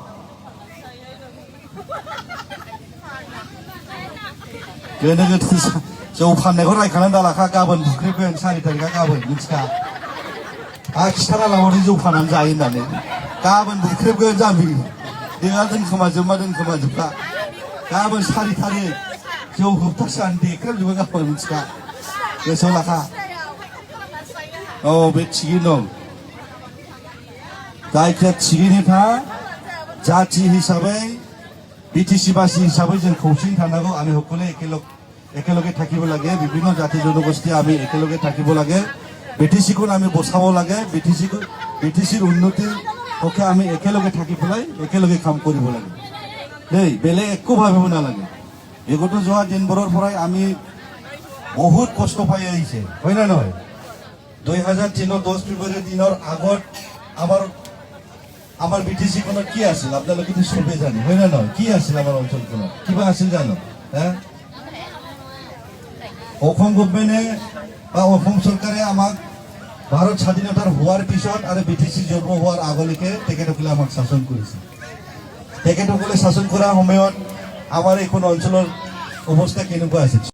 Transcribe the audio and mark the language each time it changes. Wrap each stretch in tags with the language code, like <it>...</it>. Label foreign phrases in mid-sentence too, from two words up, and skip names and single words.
<brx>गोनो गोथो जौ फाननायखौ रायखांनानै दालाखा गाबोन बुख्रेबगोन 4 तारिखआ गाबोन मिथिखा खिथाना लाबाथाय जौ फाननानै जायो होननानै गाबोन बुख्रेबगोन जाम्बि देहा दोनखोमाजोबखा गाबोन 4 तारिख जौ होबथासानो देख्रेबजोबो गाबोन मिथिखा गोसोआव लाखा बे थिगैनो दं जायखिया थिगैनो था जाथि हिसाबै</brx> <as>বিটিসি বাসী হিসাবে</as> <brx>जों खौसेयै थानांगौ আমি</brx> <as>সকলোৱে একেলগে থাকিব লাগে বিভিন্ন জাতি জনগোষ্ঠী আমি একেলগে থাকিব লাগে বিটিসিক আমি বচাব লাগে বিটিসিৰ উন্নতিৰ পক্ষে আমি একেলগে থাকি পেলাই একেলগে কাম কৰিব লাগে দেই বেলেগ একো ভাবিব নালাগে বিগত যোৱা দিনবোৰৰ পৰাই আমি বহুত কষ্ট পাই আহিছে হয় না নহয় 2003 10 ফেব্ৰুৱাৰী দিনৰ আগত</as> <bn>আমার বিটিসি কোন কি আছিল আপনারা কিন্তু সবে জানেন হয় না নয় কি আছিল আমার অঞ্চল কোন কিবা আছিল জানো হ্যাঁ অসম গভর্নমেন্টে বা অসম সরকারে আমাক ভারত স্বাধীনতার হওয়ার পিছত আর বিটিসি জন্ম হওয়ার আগলৈকে</bn> <as>তেখেতসকলে আমাক শাসন কৰিছে তেখেতসকলে শাসন কৰাৰ সময়ত আমাৰ এই কোন অঞ্চলৰ অৱস্থা কেনেকুৱা আছিল</as>